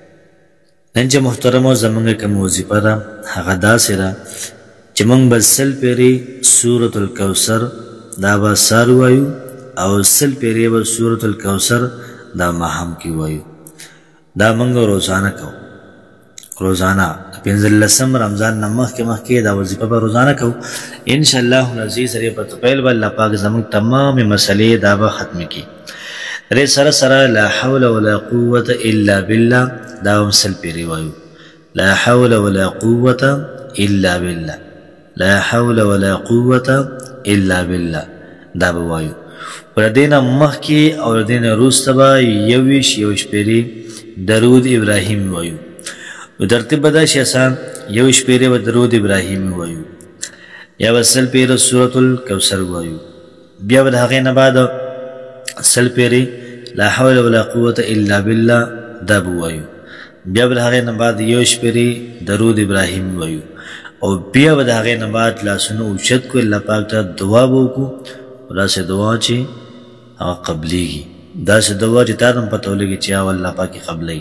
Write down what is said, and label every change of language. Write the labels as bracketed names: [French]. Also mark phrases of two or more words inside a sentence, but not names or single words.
[Pashto] نن چې محترمو زمونږ کومه وظیفه ده هغه داسې ده چې موږ به 100 پیرې سورة الکوثر دا به سهار ووایو او 100 پیرې به سورة الکوثر دا ماښام کې ووایو. دا موږ روزانه کوو. روزانه 15 رمضان نه مخکې دا وظیفه به روزانه کوو. [Arabic] انشاءالله العزیز [Pashto] سره په طفیل به الله پاک زموږ تمامې مسلې دا به ختمې کړي. درې سره [Arabic] لا حول ولا قوة الا بالله [Pashto] دا هم 100 پیرې وایو. [Arabic] لا حول ولا قوة الا بالله، لا حول ولا قوة الا بالله [Pashto] دا به وایو. پر دې نه مخکې او د دې نه وروسته به 21 پیرې درود ابراهیم وایو. نو ترتیب به دا شي اسان 21 پیرې به درود ابراهیم وایو، یا به 100 پیرې سورة الکوثر وایو، بیا به د هغې نه بعد 100 پیرې [Arabic] لا حول ولا قوة الا بالله [Pashto] دا به وایو، بیا به د هغې نه بعد 21 پیرې درود ابراهیم وایو او بیا به د هغې نه بعد لاسونه اوچت کړو الله پاک ته دعا به وکړو. داسې دعا چې هغه قبلیږي، داسې دعا چې تا ته هم پته ولګي چې هغه الله پاک یې قبلوي.